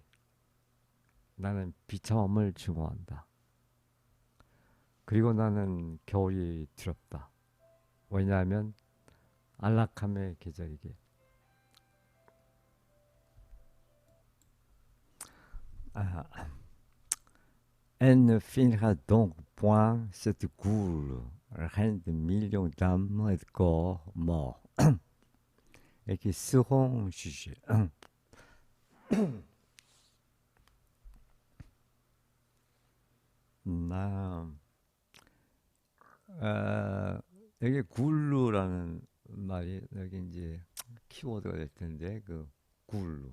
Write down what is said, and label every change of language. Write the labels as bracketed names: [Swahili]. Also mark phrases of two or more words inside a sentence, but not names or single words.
[Korean] 나는 비참함을 증오한다. 그리고 나는 겨울이 두렵다. 왜냐하면 안락함의 계절이기에. 아, [French] Elle ne finira donc point cette goule, reine de millions d'âmes et de corps morts, et qui seront jugés. [Korean] 나, 여기 굴루라는 말이 여기 이제 키워드가 될 텐데 그 굴루.